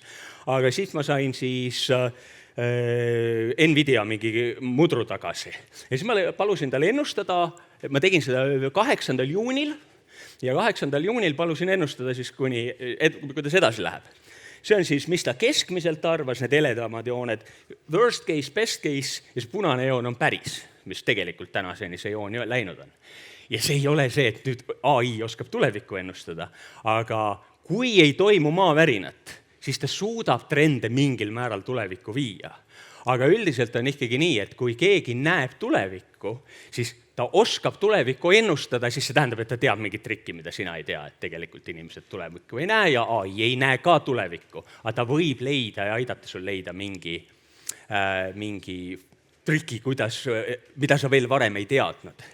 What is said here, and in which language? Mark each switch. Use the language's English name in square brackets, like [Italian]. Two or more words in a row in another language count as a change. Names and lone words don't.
[Estonian] Aga siit ma sain siis Nvidia mingi mudru tagasi. Ja siis ma palusin talle ennustada, ma tegin seda 8. juunil, ja 8. juunil palusin ennustada siis, kuidas edasi läheb. See on siis, mis ta keskmiselt arvas, need heledamad jooned, [English] worst case, best case [Estonian] ja see punane joon on päris, mis tegelikult tänaseni see joon läinud on. Ja see ei ole see, et nüüd AI oskab tulevikku ennustada, aga kui ei toimu maavärinat, siis ta suudab trende mingil määral tulevikku viia. Aga üldiselt on ikkagi nii, et kui keegi näeb tulevikku, siis ta oskab tulevikku ennustada, siis see tähendab, et ta teab mingit trikki, mida sina ei tea, et tegelikult inimesed tulevikku ei näe ja AI ei näe ka tulevikku, aga ta võib leida ja aidata sul leida mingi triki, mida sa veel varem ei teadnud.